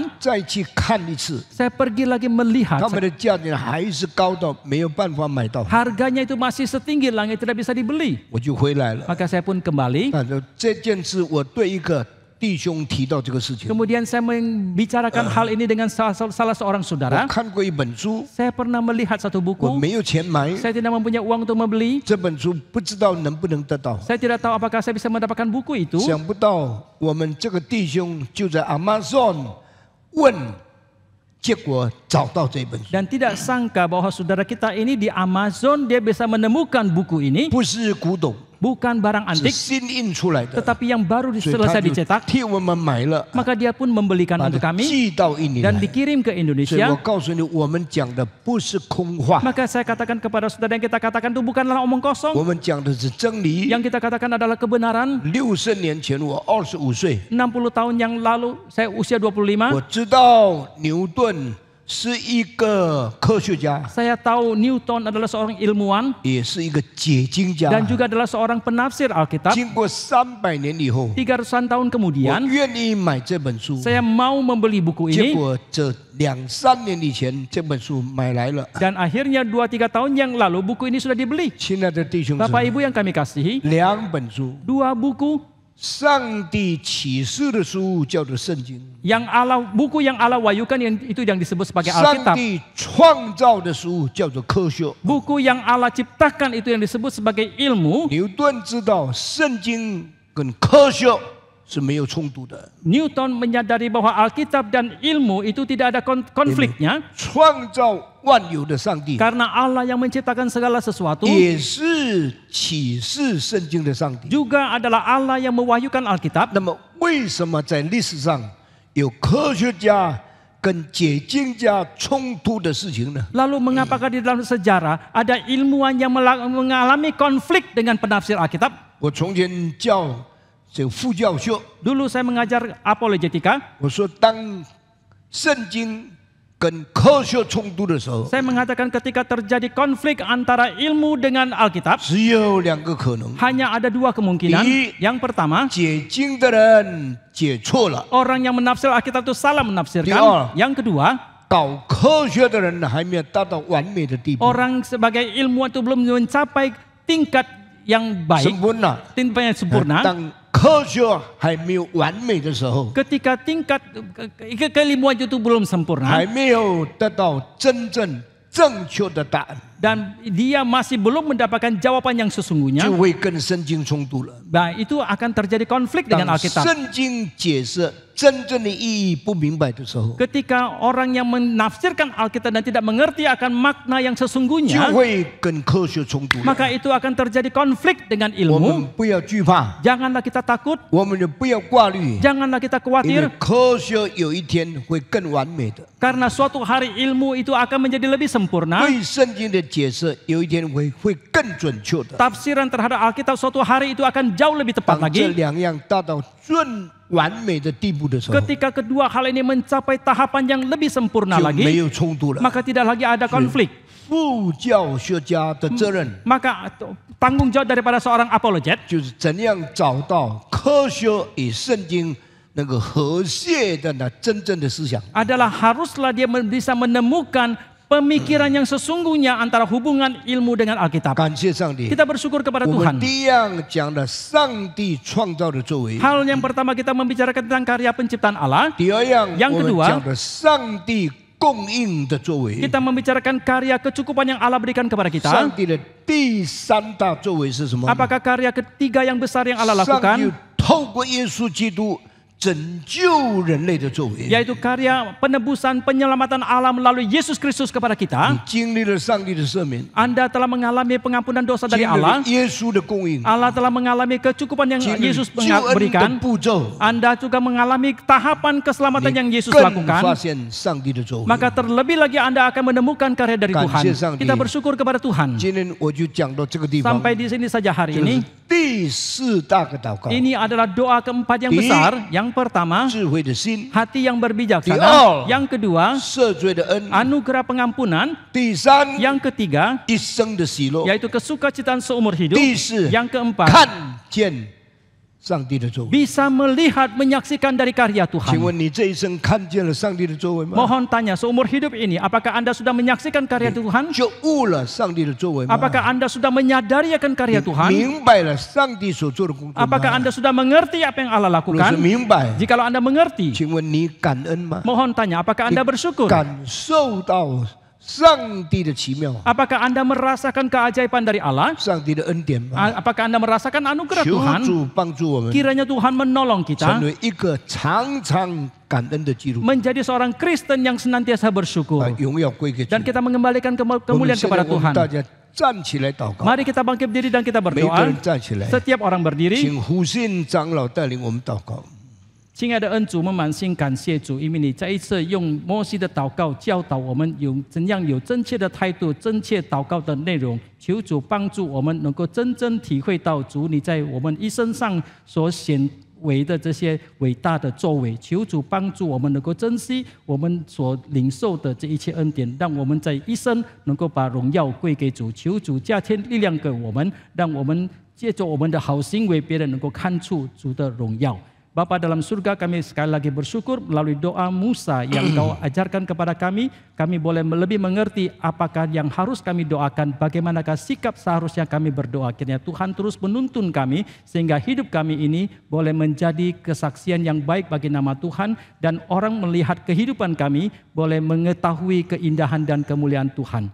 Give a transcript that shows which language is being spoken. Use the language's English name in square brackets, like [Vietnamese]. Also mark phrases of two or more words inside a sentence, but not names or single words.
[Chinese] 再去看一次， [Indonesian] Saya pergi lagi melihat. [Chinese] 他们的价钱还是高到没有办法买到， [Indonesian] Harganya itu masih setinggi langit, tidak bisa dibeli. [Chinese] 我就回来了。 [Indonesian] Maka saya pun kembali. [Chinese] 那就这件事，我对一个弟兄提到这个事情。 [Indonesian] Kemudian saya membicarakan hal ini dengan salah seorang [Chinese] 我 [Indonesian] saudara. [Chinese] 看过一本书， [Indonesian] Saya pernah melihat satu [Chinese] 我 [Indonesian] buku. [Chinese] 没有钱买 [Indonesian] Saya tidak mempunyai uang untuk membeli. [Chinese] 这本书，不知道能不能得到。 [Indonesian] Saya tidak tahu apakah saya bisa mendapatkan buku itu. [Chinese] 想不到我们这个弟兄就在 Amazon 问，结果找到这本书， [Indonesian] Dan tidak sangka bahwa saudara kita ini di Amazon dia bisa menemukan buku ini. [Chinese] 不是古董， [Indonesian] Bukan barang [Chinese] 是 [Indonesian] antik, [Chinese] 新印出来的， [Indonesian] tetapi yang baru [Chinese] 所以 [Indonesian] selesai [Chinese] 他就 [Indonesian] dicetak. [Chinese] 替我们买了， [Indonesian] Maka dia pun membelikan [Chinese] 把 [Indonesian] untuk [Chinese] 它 [Indonesian] kami [Chinese] 寄到印尼 [Indonesian] dan [Chinese] 来。 [Indonesian] dikirim ke [Chinese] 所以 [Indonesian] Indonesia. [Chinese] 我告诉你，我们讲的不是空话， [Indonesian] Maka saya katakan kepada saudara, yang kita katakan itu bukanlah omong [Chinese] 我 [Indonesian] kosong. [Chinese] 们讲的是真理。 [Indonesian] Yang kita katakan adalah kebenaran. [Chinese] 60 年前，我25岁， [Indonesian] 60 tahun yang lalu saya usia [Chinese] 我 [Indonesian] 25. [Chinese] 知道牛顿是一个科学家， [Indonesian] Saya tahu Newton adalah seorang ilmuwan [Chinese] 也是一个解经家。 [Indonesian] dan juga adalah seorang penafsir Alkitab. [Chinese] 经过300年以后， [Indonesian] 300-an tahun [Chinese] 我 [Indonesian] kemudian [Chinese] 愿意买这本书。 [Indonesian] saya mau membeli buku [Chinese] 结 [Indonesian] ini. [Chinese] 果这2-3年以前，这本书买来了。 [Indonesian] Dan akhirnya 2-3 tahun yang lalu buku ini sudah dibeli. [Chinese] 亲爱的弟兄姊 [Indonesian] Bapak [Chinese] 妹， [Indonesian] Ibu yang kami kasihi, [Chinese] 2 本书， [Indonesian] 2 buku [Chinese] 上帝启示的书叫做圣经， [Indonesian] buku yang Allah wahyukan yang disebut sebagai [Chinese] 上 [Indonesian] Alkitab. [Chinese] 帝创造的书叫做科学。 [Indonesian] Buku yang Allah ciptakan itu yang disebut sebagai ilmu. [Chinese] 牛顿知道圣经跟科学是没有冲突的， [Indonesian] Newton menyadari bahwa Alkitab dan ilmu itu tidak ada konfliknya. [Chinese] 创造万有的上帝 [Indonesian] Karena Allah yang menciptakan segala sesuatu [Chinese] 也是启示圣经的上帝。 [Indonesian] juga adalah Allah yang mewahyukan Alkitab. [Chinese] 那么，为什么在历史上有科学家跟解经家冲突的事情呢？ [Indonesian] Lalu mengapakah di dalam sejarah ada ilmuwan yang mengalami konflik dengan penafsir Alkitab? [Chinese] 我从前教这个副教授， [Indonesian] Dulu saya mengajar apologetika. [Chinese] 我说当圣经跟科学冲突的时候， [Indonesian] Saya mengatakan ketika terjadi konflik antara ilmu dengan Alkitab, [Chinese] 只有2个可能： [Indonesian] hanya ada 2 kemungkinan. Yang pertama, [Chinese] 解经的人解错了， [Indonesian] orang yang menafsir Alkitab itu salah menafsirkan. Dia. Yang kedua, [Chinese] 搞科学的人还没有达到完美的地步， [Indonesian] orang sebagai ilmuwan itu belum mencapai tingkat yang baik, [Chinese] 神分了。 [Indonesian] tingkat yang sempurna. [Chinese] 当科学还没有完美的时候， [Indonesian] ketika tingkat keilmuan itu belum sempurna [Chinese] 还没有得到真正正确的答案， [Indonesian] dan dia masih belum mendapatkan jawaban yang sesungguhnya, [Chinese] 就会跟圣经冲突了。 [Indonesian] nah itu akan terjadi konflik dengan [Chinese] 当 [Indonesian] Alkitab. [Chinese] 圣经解释真正的意义不明白的时候， [Indonesian] Ketika orang yang menafsirkan Alkitab dan tidak mengerti akan makna yang [Chinese] 就 [Indonesian] sesungguhnya, [Chinese] 会跟科学冲突了。 [Indonesian] maka itu akan terjadi konflik dengan [Chinese] 我们 [Indonesian] ilmu. [Chinese] 不要惧怕， [Indonesian] Janganlah kita takut, [Chinese] 我们也不要挂虑， [Indonesian] janganlah kita [Chinese] 因为 [Indonesian] khawatir, [Chinese] 科学有一天会更完美的。 [Indonesian] karena suatu hari ilmu itu akan menjadi lebih sempurna. [Chinese] 对圣经的解释有一天会更准确的。 [Indonesian] Tafsiran terhadap Alkitab suatu hari itu akan jauh lebih tepat [Chinese] 当这 [Indonesian] lagi. [Chinese] 两样达到最完美的地步的时候， [Indonesian] Ketika kedua hal ini mencapai tahapan yang lebih sempurna [Chinese] 就没 [Indonesian] lagi, [Chinese] 有冲突了。 [Indonesian] maka tidak lagi ada konflik. [Chinese] 副教学家的责任 [Indonesian] Maka tanggung jawab daripada seorang apologet [Chinese] 就是怎样找到科学与圣经那个和谐的那真正的思想。 [Indonesian] adalah haruslah dia bisa menemukan pemikiran yang sesungguhnya antara hubungan ilmu dengan Alkitab. [Chinese] 感谢上帝， [Indonesian] Kita bersyukur kepada [Chinese] 我们 [Indonesian] Tuhan. [Chinese] 第一样讲了上帝创造的作为， [Indonesian] Hal yang pertama kita membicarakan tentang karya penciptaan Allah. [Chinese] 第二样 [Indonesian] yang [Chinese] 我们 [Indonesian] kedua [Chinese] 讲了上帝供应的作为。 [Indonesian] Kita membicarakan karya kecukupan yang Allah berikan kepada [Chinese] 上 [Indonesian] kita. [Chinese] 帝的第三大作为是什么？ [Indonesian] Apakah karya ketiga yang besar yang Allah [Chinese] 上帝 [Indonesian] lakukan? [Chinese] 透过耶稣基督拯救人类的作为。 [Indonesian] Yaitu karya penebusan penyelamatan Allah melalui Yesus Kristus kepada [Chinese] 你 [Indonesian] kita. [Chinese] 经历了上帝的赦免， [Indonesian] Anda telah mengalami pengampunan dosa [Chinese] 经 [Indonesian] dari [Chinese] 历了 [Indonesian] Allah. [Chinese] 耶稣的供应， [Indonesian] Allah telah mengalami kecukupan yang [Chinese] 经历了 [Indonesian] Yesus [Chinese] 救恩的 [Indonesian] berikan. [Chinese] 步骤， [Indonesian] Anda juga mengalami tahapan keselamatan yang [Chinese] 你 [Indonesian] Yesus [Chinese] 更发 [Indonesian] lakukan. [Chinese] 现上帝的作为。 [Indonesian] Maka terlebih lagi Anda akan menemukan karya dari Tuhan. Tuhan. Kita bersyukur kepada Tuhan. [Chinese] 今天我就讲到这个地方， [Indonesian] Sampai di sini saja hari [Chinese] 就是 [Indonesian] ini. [Chinese] 第四大个祷告， [Indonesian] Ini adalah doa keempat yang Di- besar. Yang pertama, [Chinese] 智慧的心， [Indonesian] hati yang Di- berbijaksana. Yang kedua, [Chinese] 赦罪的恩， [Indonesian] anugerah pengampunan. [Chinese] 第三， [Indonesian] Yang ketiga, [Chinese] 一生的喜乐， [Indonesian] yaitu kesukacitaan seumur hidup. [Chinese] 第四， [Indonesian] Yang keempat, [Chinese] 看见上帝的作为。 [Indonesian] bisa melihat, menyaksikan dari karya [Chinese] 请 [Indonesian] Tuhan. [Chinese] 问你这一生看见了上帝的作为吗？ [Indonesian] Mohon tanya, seumur hidup ini, apakah Anda sudah menyaksikan karya Tuhan? [Chinese] 就悟了上帝的作为吗？ [Indonesian] Apakah Anda sudah menyadari akan karya Tuhan? [Chinese] 明白了上帝所做的工作吗？ [Indonesian] Apakah Anda sudah mengerti apa yang Allah [Chinese] 如果是 [Indonesian] lakukan? [Chinese] 明白， [Indonesian] Jikalau Anda mengerti, [Chinese] 请问你感恩吗？ [Indonesian] mohon tanya, apakah Anda bersyukur? [Chinese] 感受到上帝的奇妙， [Indonesian] Apakah Anda merasakan keajaiban dari Allah? [Chinese] 上帝的恩典吗？ [Indonesian] Apakah Anda merasakan anugerah [Chinese] 求 [Indonesian] Tuhan? [Chinese] 主帮助我们 [Indonesian] Kiranya Tuhan menolong [Chinese] 成 [Indonesian] kita [Chinese] 为一个常常感恩的基督徒， [Indonesian] menjadi seorang Kristen yang senantiasa bersyukur. [Chinese] 把荣耀归给主。 [Indonesian] Dan kita mengembalikan [Chinese] 我们 [Indonesian] kemuliaan [Chinese] 现在 [Indonesian] kepada [Chinese] 我们大 [Indonesian] Tuhan. [Chinese] 家站起来祷告， [Indonesian] Mari kita bangkit berdiri dan kita [Chinese] 每一个 [Indonesian] berdoa. [Chinese] 人站起来， [Indonesian] Setiap orang berdiri. [Chinese] 请胡信长老带领我们祷告。亲爱的恩主，我们满心感谢主，因为你再一次用摩西的祷告教导我们有怎样有正确的态度、正确祷告的内容。求主帮助我们能够真正体会到主你在我们一生上所显为的这些伟大的作为。求主帮助我们能够珍惜我们所领受的这一切恩典，让我们在一生能够把荣耀归给主。求主加添力量给我们，让我们借着我们的好行为，别人能够看出主的荣耀。 [Indonesian] Bapa dalam surga, kami sekali lagi bersyukur melalui doa Musa yang Kau ajarkan kepada kami boleh lebih mengerti apakah yang harus kami doakan, bagaimanakah sikap seharusnya kami berdoa. Kiranya Tuhan terus menuntun kami sehingga hidup kami ini boleh menjadi kesaksian yang baik bagi nama Tuhan, dan orang melihat kehidupan kami boleh mengetahui keindahan dan kemuliaan Tuhan.